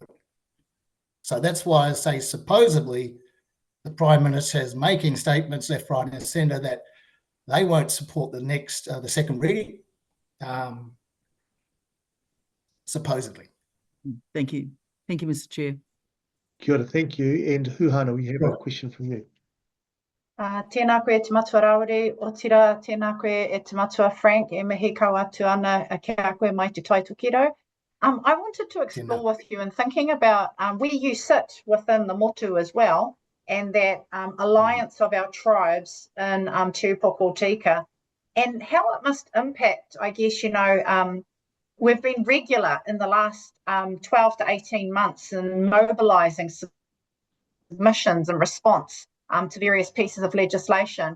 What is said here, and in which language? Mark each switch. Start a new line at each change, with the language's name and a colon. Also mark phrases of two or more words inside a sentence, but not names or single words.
English: So that's why I say supposedly the Prime Minister is making statements left, right, and centre that they won't support the second reading. supposedly. Thank you. Thank you, Mr. Chair.
Māori: Kia ora,
English: thank you. And Huhana, we have a question from you.
Māori: Tēnā koe te matua Rawere, o tira tēnā koe e te matua Frank, e mihi kau atu ana kia koe mai te taitokiro.
English: I wanted to explore with you in thinking about where you sit within the motu as well, and that alliance of our tribes in Te Upoko Tika, and how it must impact, I guess, we've been regular in the last 12 to 18 months in mobilising submissions and response to various pieces of legislation.